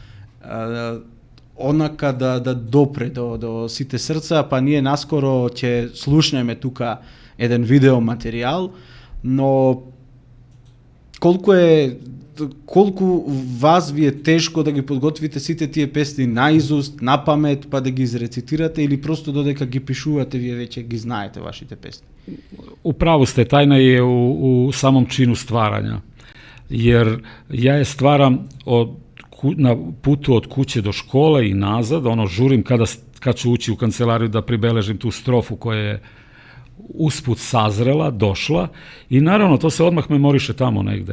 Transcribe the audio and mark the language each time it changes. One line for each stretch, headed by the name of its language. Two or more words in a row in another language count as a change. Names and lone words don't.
Macedonian: онака да допре до сите срца, па ние наскоро ќе слушнеме тука еден видео материјал, но колку вас ви е тешко да ги подготвите сите тие песни наизуст, на памет, па да ги изрецитирате, или просто додека ги пишувате, вие веќе ги знаете вашите песни?
Serbian: Управо сте, тајна е у самом чину стварања. Jer ja je stvaram na putu od kuće do škole i nazad, žurim kad ću ući u kancelariju da pribeležim tu strofu koja je usput sazrela, došla, i naravno to se odmah memoriše tamo negde.